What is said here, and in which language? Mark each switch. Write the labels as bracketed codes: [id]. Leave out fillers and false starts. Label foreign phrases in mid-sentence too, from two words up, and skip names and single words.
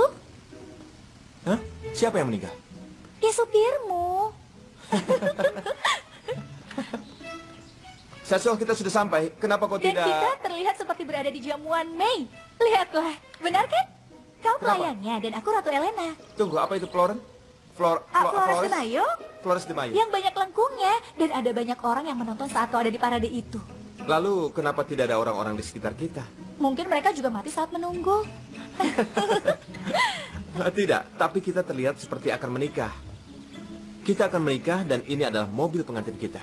[id] Hah? Siapa yang meninggal? Ya supirmu. Satsu, kita sudah sampai. Kenapa kau Dan tidak... kita terlihat seperti berada di jamuan Mei. Lihatlah. Benar kan? Kau Kenapa? pelayannya dan aku Ratu Elena. Tunggu, apa itu Florence? Flores de Mayo? Flores de Mayo. Yang banyak lengkungnya. Dan ada banyak orang yang menonton saat kau ada di parade itu. Lalu kenapa tidak ada orang-orang di sekitar kita? Mungkin mereka juga mati saat menunggu. Tidak, tapi kita terlihat seperti akan menikah. Kita akan menikah dan ini adalah mobil pengantin kita.